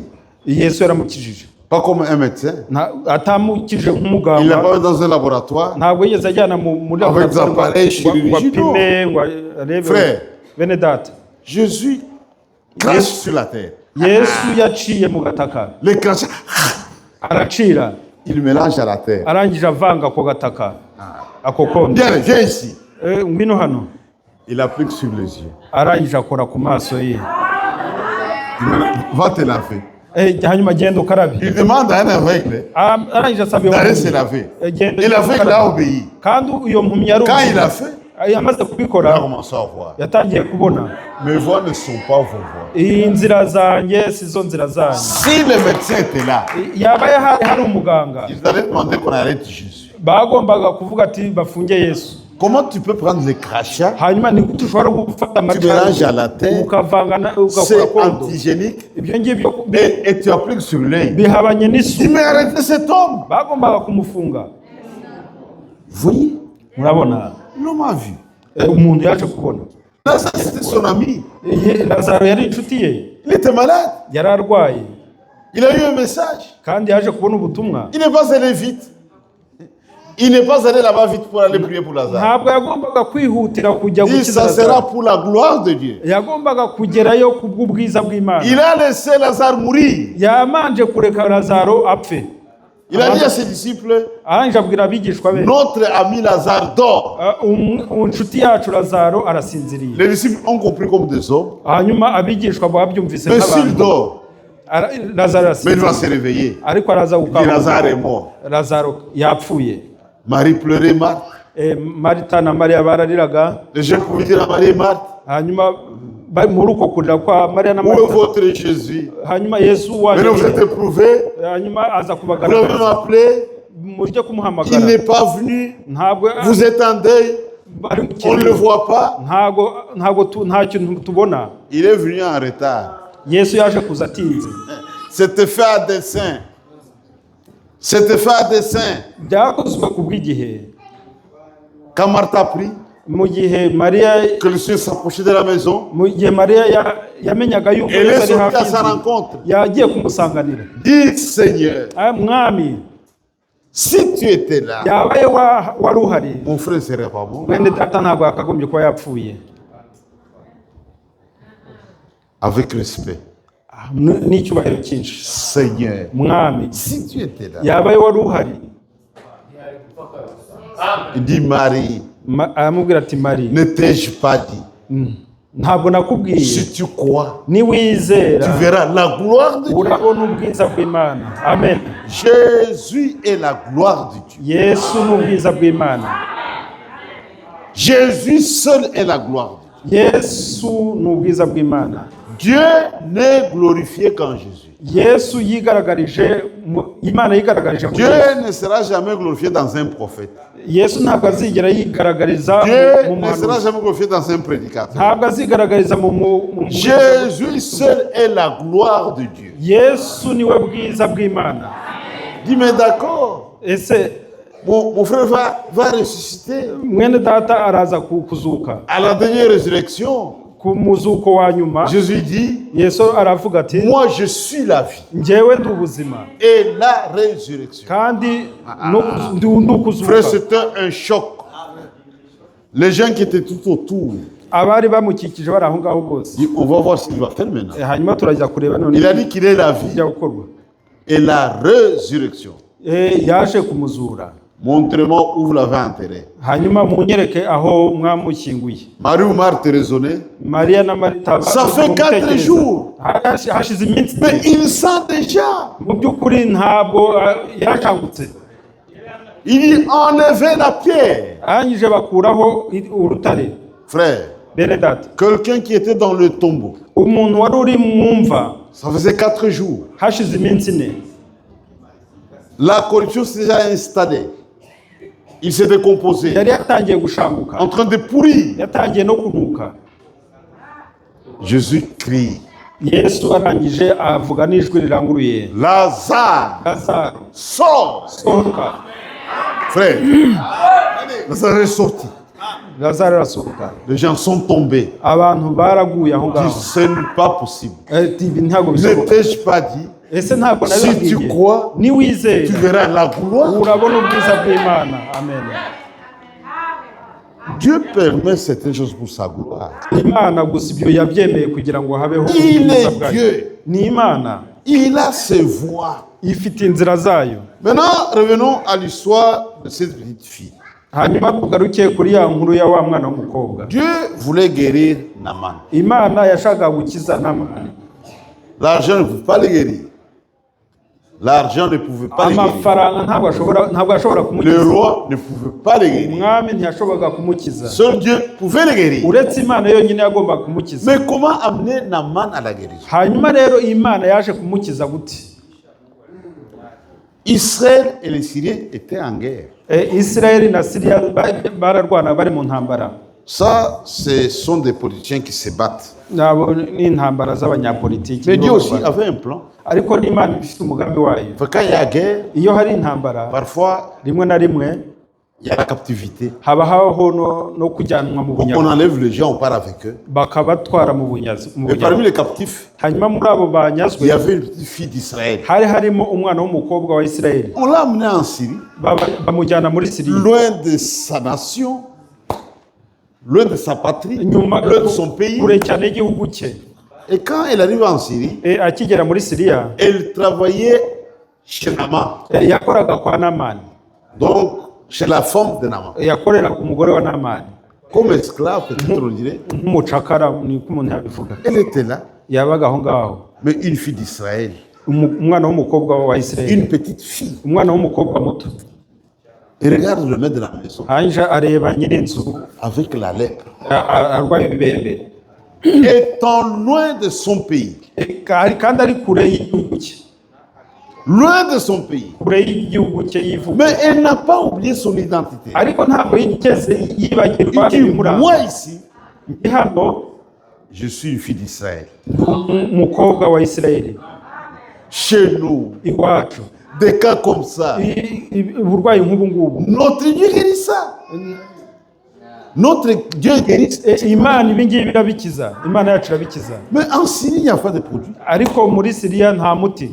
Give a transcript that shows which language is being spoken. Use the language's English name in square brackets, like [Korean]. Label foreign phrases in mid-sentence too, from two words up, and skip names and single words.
[Kinyarwanda] Yesu yaramukijije. [French] Pas comme un médecin. [Kinyarwanda] Atamukije [French] Il n'est [Kinyarwanda] nk'umuganga, [French] pas dans un laboratoire. [Kinyarwanda] ntabwo yigeze ajyana muri [French] Avec des appareils [Kinyarwanda] ngo [French] chirurgicaux. [Kinyarwanda] apime ngo arebe. [French] Frère, [Kinyarwanda] Bene data, [French] Jésus crache sur la terre. [Kinyarwanda] Yesu yaciye mu gataka [French] Les crachats, [Kinyarwanda] aracira [French] il mélange à la terre. [Kinyarwanda] arangije avanga ko gataka ako kondo [French] Viens, viens ici. [Kinyarwanda] ngwino hano [French] Il applique sur les yeux. [Kinyarwanda] arangije akora ku maso ye [French] Va te laver. [Kinyarwanda] hanyuma genda ukarabe [French] Il demande à un aveugle [Kinyarwanda] arangije asaba [French] d'aller se laver. [Kinyarwanda] genda [French] Et l'aveugle a obéi. [Kinyarwanda] kandi uyo mpumyi yari [French] Quand il a fait, [Kinyarwanda] yamaze [French] il a [Kinyarwanda] kubikora [French] commencé à voir. [Kinyarwanda] yatangiye kubona [French] Mes voix ne sont pas vos voix. [Kinyarwanda] inzira zanjye sizo nzira zanyu [French] Si le médecin était là, [Kinyarwanda] yabaye hari umuganga [French] ils allaient demander qu'on arrête Jésus. [Kinyarwanda] bagombaga kuvuga ati bafunge Yesu [French] Comment tu peux prendre les crachats, [Kinyarwanda] hanyuma ni gute ushobora gufata [French] tu mélanges à la terre, [Kinyarwanda] ukavanga ugakora [French] c'est [Kinyarwanda] kondo [French] antigénique, [Kinyarwanda] ibyo ngibyo [French] et tu appliques sur l'œil. [Kinyarwanda] bihabanye [French] Il [Kinyarwanda] n'isu [French] mais arrêtez cet homme. [Kinyarwanda] bagombaga kumufunga [French] Vous voyez, [Kinyarwanda] murabona [French] l'homme a vu. [Kinyarwanda] umuntu yaje kubona [French] Lazare, c'était son ami. [Kinyarwanda] Lazaro yari inshuti ye [French] Il était malade. [Kinyarwanda] yari arwaye [French] Il a eu un message. [Kinyarwanda] kandi yaje kubona ubutumwa [French] Il n'est pas allé vite. Il n'est pas allé là-bas vite pour aller prier pour Lazare. [Kinyarwanda] ntabwo yagombaga kwihutira kujya [French] Il dit, [Kinyarwanda] gukiza [French] ça sera Lazaro pour la gloire de Dieu. [Kinyarwanda] yagombaga kugerayo ku bw'ubwiza bw'Imana [French] Il a laissé Lazare mourir. [Kinyarwanda] yamanje kureka Lazaro apfe [French] Il a dit à ses disciples, [Kinyarwanda] arangije abwira abigishwa be [French] notre ami Lazare dort. [Kinyarwanda] inshuti yacu Lazaro arasinziriye [French] Les disciples ont compris comme des hommes. [Kinyarwanda] hanyuma abigishwa babyumvise [French] Mais s'il [Kinyarwanda] nk'abantu [French] dort, Lazaro mais il va [Kinyarwanda] arasinziriye [French] se réveiller. [Kinyarwanda] ariko araza [French] Il dit, Lazare est [Kinyarwanda] gukanguka [French] mort. [Kinyarwanda] Lazaro yapfuye [French] Marie pleurait, Marthe. [Kinyarwanda] Marita na Mariya barariraga [French] Les gens pouvaient dire à Marie et Marthe, [Kinyarwanda] hanyuma muri uko kurira kwa Mariya na [French] où est Marita votre Jésus? [Kinyarwanda] hanyuma Yesu waje [French] Maintenant vous êtes éprouvés. [Kinyarwanda] hanyuma aza [French] Vous l'avez [Kinyarwanda] kubagaragaza [French] appelé. [Kinyarwanda] mujye [French] Il [Kinyarwanda] kumuhamagara [French] n'est pas venu. [Kinyarwanda] ntabwo [French] Vous êtes en deuil. [Kinyarwanda] bari mu [French] On ne le [Kinyarwanda] kintu. [French] voit pas. [Kinyarwanda] nta kintu tubona [French] Il est venu en retard. [Kinyarwanda] Yesu yaje kuza atinze [French] C'était fait à dessein. C'était fait à dessein. [Kinyarwanda] byakozwe ku bw'igihe [French] Quand Marthe a pris [Kinyarwanda] mu gihe Mariya [French] que le Seigneur s'approchait de la maison, [Kinyarwanda] mu gihe Mariya yamenyaga yuko [French] elle est [Kinyarwanda] Yesu ari [French] sortie à [Kinyarwanda] hafi [French] sa [Kinyarwanda] y'inzu, [French] rencontre. [Kinyarwanda] yagiye kumusanganira [French] Dis Seigneur, [Kinyarwanda] mwami [French] si tu étais là, [Kinyarwanda] yabaye wari uhari [French] mon frère ne serait pas mort. [Kinyarwanda] mwene data ntabwo yakagombye kuba yapfuye [French] Avec respect. [Kinyarwanda] n'icyubahiro cyinshi [French] Seigneur, [Kinyarwanda] mwami [French] si tu étais là, [Kinyarwanda] yabaye wari uhari [French] il dit Marie, [Kinyarwanda] aramubwira ati Mari [French] ne t'ai-je pas dit, [Kinyarwanda] ntabwo nakubwiye [French] si tu crois, [Kinyarwanda] niwizera [French] tu verras la gloire de Dieu. [Kinyarwanda] urabona ubwiza bw'Imana amen [French] Jésus est la gloire de Dieu. [Kinyarwanda] Yesu ni ubwiza bw'Imana [French] Jésus seul est la gloire de Dieu. [Kinyarwanda] Yesu ni ubwiza bw'Imana [French] Dieu n'est glorifié qu'en Jésus. [Kinyarwanda] Yesu yigaragarije Imana yigaragarije muri Dieu Yesu. [French] ne sera jamais glorifié dans un prophète. [Kinyarwanda] Yesu ntabwo azigera yigaragariza Dieu mu [French] ne sera [Kinyarwanda] muhanuzi [French] jamais glorifié dans un prédicateur. [Kinyarwanda] ntabwo azigaragariza mu [French] Jésus seul est la gloire de Dieu. [Kinyarwanda] Yesu niwe bwiza bw'Imana [French] Dis, mais d'accord, [Kinyarwanda] ese [French] mon frère va ressusciter [Kinyarwanda] mwene data araza kuzuka [French] à la dernière résurrection. [Kinyarwanda] ku muzuko wa nyuma [French] Jésus dit, [Kinyarwanda] Yesu aravuga ati [French] moi je suis la vie [Kinyarwanda] njyewe ndi ubuzima [French] et la résurrection. [Kinyarwanda] kandi ndi ukuzuka [French] Frère, c'était un choc. Les gens qui étaient tout autour, [Kinyarwanda] abari bamukikije bari aho ngaho bose [French] disent, on va voir ce qu'il va faire maintenant. [Kinyarwanda] hanyuma turajya kureba none [French] Il a dit qu'il est la vie [Kinyarwanda] bijya gukorwa [French] et la résurrection. [Kinyarwanda] yaje kumuzura [French] Montrez-moi où vous l'avez enterré. [Kinyarwanda] hanyuma munyereke aho mwamushyinguye [French] Marie ou Marthe raisonnait. [Kinyarwanda] Mariya na Marita [French] Ça fait 4 jours. [Kinyarwanda] hashize iminsi [French] Mais il sent déjà. [Kinyarwanda] mu by'ukuri ntabwo yarashangutse [French] Il dit enlevez la pierre. [Kinyarwanda] arangije bakuraho urutare [French] Frère, [Kinyarwanda] bene data [French] quelqu'un qui était dans le tombeau, [Kinyarwanda] umuntu wari uri mu mva [French] ça faisait 4 jours. [Kinyarwanda] hashize iminsi 4 [French] La corruption s'est déjà installée. Il s'est décomposé, [Kinyarwanda] yari yatangiye gushanguka [French] en train de pourrir. [Kinyarwanda] yatangiye no kunuka [French] Jésus crie, [Kinyarwanda] Yesu arangije avuga n'ijwi riranguruye [French] Lazare, [Kinyarwanda] Lazaro [French] sors. [Kinyarwanda] sohoka [French] Frère, Lazare est sorti. [Kinyarwanda] Lazaro arasohoka [French] Les gens sont tombés. [Kinyarwanda] abantu baraguye aho [French] Ils [Kinyarwanda] ngaho [French] disent, ce n'est pas possible. [Kinyarwanda] ibi ntabwo [French] Ne [Kinyarwanda] bishoboka [French] t'ai-je pas dit, [Kinyarwanda] ese ntabwo [French] si tu [Kinyarwanda] nabibabwiye [French] crois, tu [Kinyarwanda] niwizera [French] verras la gloire. [Kinyarwanda] urabona ubwiza bw'Imana amen [French] Dieu permet certaines choses pour sa gloire. [Kinyarwanda] Imana gusa ibyo yabyemeye kugira ngo habeho [French] Il [Kinyarwanda] ubwiza [French] est [Kinyarwanda] bwayo. [French] Dieu. [Kinyarwanda] Ni Imana [French] Il a ses voies. [Kinyarwanda] ifite inzira zayo. [French] Maintenant, revenons à l'histoire de cette petite fille. [Kinyarwanda] Hanyuma tugaruke kuri ya nkuru ya wa mwana w'umukobwa. [French] Dieu voulait guérir Naaman. [Kinyarwanda] Imana yashakaga gukiza Namani. [French] L'argent ne pouvait pas le guérir. L'argent ne pouvait pas le guérir. [Kinyarwanda] Amafaranga ntabwo ashobora [French] Le [Kinyarwanda] kumukiza. [French] roi ne pouvait pas le guérir. [Kinyarwanda] Umwami ntiyashoboraga kumukiza. [French] Seul Dieu pouvait le guérir. [Kinyarwanda] Uretse Imana yonyine yagombaga kumukiza. [French] Mais comment amener Naaman à la guérison? [Kinyarwanda] Hanyuma rero Imana yaje kumukiza gute? [French] Israël et les Syriens étaient en guerre. [Kinyarwanda] Israeli na Syria bararwana bari mu ntambara. [French] Ça, ce sont des politiciens qui se battent. [Kinyarwanda] Nabo ni intambara z'abanyapolitiki. [French] Mais Dieu aussi avait un plan. [Kinyarwanda] Ariko n'Imana ifite umugambi wayo. [French] Quand il y a guerre, [Kinyarwanda] Iyo hari intambara [French] parfois, [Kinyarwanda] rimwe na rimwe [French] il y a la captivité. [Kinyarwanda] habaho no kujyanwa mu [French] On [Kinyarwanda] bunyago [French] enlève les gens, on part avec eux. [Kinyarwanda] bakabatwara mu bunyazi. [French] Et parmi les captifs, [Kinyarwanda] Hanyuma muri abo [French] il [Kinyarwanda] banyazwe [French] y avait une petite fille d'Israël. [Kinyarwanda] hari harimo umwana w'umukobwa wa Isirayeli. [French] On l'a amenée en Syrie, [Kinyarwanda] Bamujyana muri Siriya. [French] loin de sa nation, loin de sa patrie, [Kinyarwanda] Nyuma [French] loin de son pays. [Kinyarwanda] kure cyane y'igihugu cye. [French] Et quand elle arrive en Syrie, [Kinyarwanda] Akigera muri Siriya [French] elle travaillait chez Naaman, [Kinyarwanda] yakoraga kwa Namani. [French] donc chez la femme de Naaman. [Kinyarwanda] Yakoreraga umugore wa Namani [French] Comme esclave, peut-être on dirait. [Kinyarwanda] nk'umucakara, niko umuntu yabivuga. [French] Elle était là, [Kinyarwanda] Yabaga aho ngaho. [French] mais une fille d'Israël, [Kinyarwanda] Umwana w'umukobwa wa Isirayeli. [French] une petite fille. [Kinyarwanda] Umwana w'umukobwa muto. [French] Et regarde le maître de la maison [Kinyarwanda] Hanyuma areba nyir'inzu [French] avec la lèpre, [Kinyarwanda] arwaye ibibembe. [French] étant loin de son pays, [Kinyarwanda] Kandi ari kure y'igihugu cye. [French] loin de son pays. [Kinyarwanda] Kure y'igihugu cye yivuga. [French] Mais elle n'a pas oublié son identité. [Kinyarwanda] Ariko ntabwo yigeze yibagirwa [French] Il dit, [Kinyarwanda] ibimuranga. [French] moi ici, [Kinyarwanda] Ndi hano [French] je suis une fille d'Israël. [Kinyarwanda] umukobwa wa Isirayeli. [French] Chez nous, [Kinyarwanda] Iwacu [French] des cas comme ça, [Kinyarwanda] uburwayi nk'ubu ngubu. [French] notre Dieu guérit ça. Notre Dieu guérit ça. [Kinyarwanda] Imana ibi ngibi irabikiza. Imana yacu irabikiza. [French] Mais en Syrie, il n'y a pas de produit. [Kinyarwanda] Ariko muri Siriya nta muti.